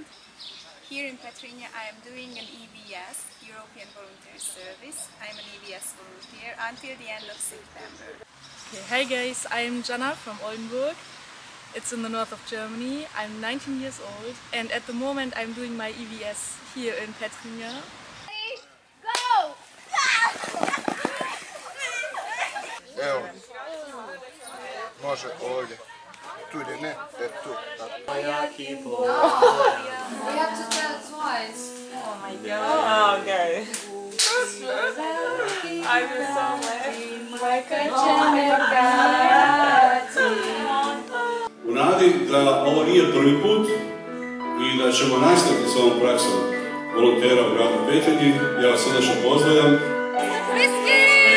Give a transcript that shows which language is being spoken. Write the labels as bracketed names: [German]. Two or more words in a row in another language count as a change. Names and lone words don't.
[English] Here in Petrinja I am doing an EVS, European Volunteer Service. I am an EVS volunteer until the end of September. Okay, hi guys, I am Jana from Oldenburg. It's in the north of Germany. I'm 19 years old and at the moment I'm doing my EVS here in Petrinja. Go! [Croatian] Evo, može ovdje, tu ili ne, tu. [English] We have to tell twice. Oh my god. Okay. I was so [Croatian] U nadi da ovo nije prvi put i da ćemo nastaviti s ovom praksom volontera u gradu Petrinji, ja vas srdačno pozdravljam.